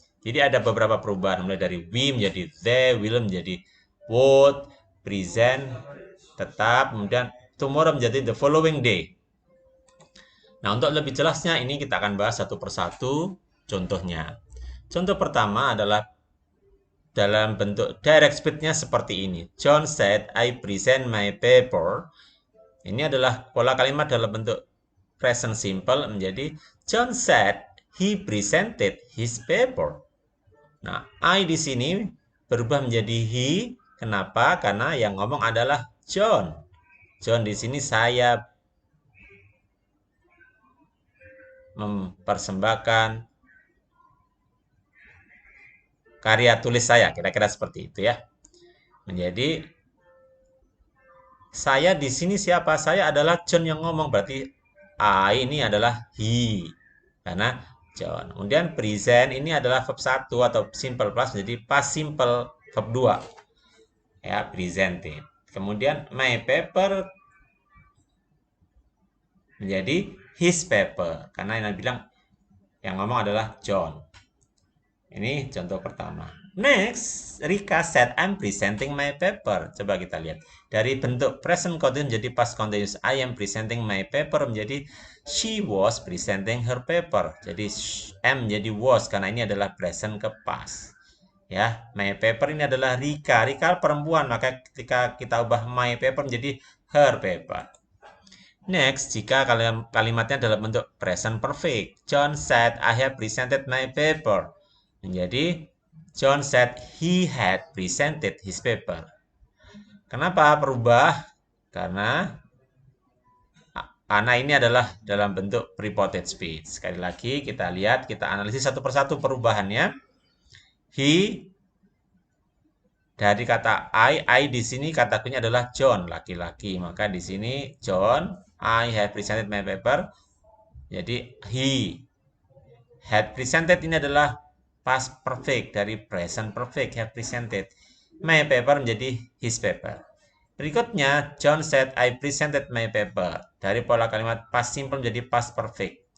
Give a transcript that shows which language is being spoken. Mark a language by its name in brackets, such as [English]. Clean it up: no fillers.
[Indonesian] Jadi ada beberapa perubahan mulai dari we menjadi they, will menjadi would, present tetap, kemudian tomorrow menjadi [English] the following day. [Indonesian] Nah, untuk lebih jelasnya ini kita akan bahas satu persatu contohnya. Contoh pertama adalah dalam bentuk direct speech-nya seperti ini. [English] John said, I present my paper. [Indonesian] Ini adalah pola kalimat dalam bentuk [English] present simple [Indonesian] menjadi [English] John said he presented his paper. [Indonesian] Nah, I di sini berubah menjadi he. Kenapa? Karena yang ngomong adalah John. John di sini saya mempersembahkan karya tulis saya, kira-kira seperti itu ya. Menjadi saya di sini siapa? Saya adalah John yang ngomong, berarti I ini adalah he. Karena John. Kemudian present ini adalah verb 1 atau simple plus menjadi past simple verb 2. Ya, presented. [English] Kemudian my paper [Indonesian] menjadi [English] his paper. [Indonesian] Karena yang bilang yang ngomong adalah John. Ini contoh pertama. [English] Next, Rika said, I'm presenting my paper. [Indonesian] Coba kita lihat. Dari bentuk [English] present continuous [Indonesian] menjadi [English] past continuous. I am presenting my paper menjadi she was presenting her paper. [Indonesian] Jadi am menjadi was karena ini adalah present ke past. Ya, [English] my paper [Indonesian] ini adalah Rika. Rika perempuan, maka ketika kita ubah [English] my paper [Indonesian] menjadi [English] her paper. Next, [Indonesian] jika kalimatnya dalam bentuk present perfect. [English] John said, I have presented my paper. [Indonesian] Menjadi [English] John said he had presented his paper. [Indonesian] Kenapa berubah? Karena ini adalah dalam bentuk reported speech. Sekali lagi kita lihat, kita analisis satu persatu perubahannya. He dari kata I di sini kata kuncinya adalah John, laki-laki. Maka di sini [English] John, I have presented my paper. [Indonesian] Jadi [English] he had presented [Indonesian] ini adalah [English] past perfect [Indonesian] dari [English] present perfect have presented. My paper [Indonesian] menjadi [English] his paper. [Indonesian] Berikutnya, [English] John said I presented my paper. [Indonesian] Dari pola kalimat [English] past simple [Indonesian] menjadi [English] past perfect.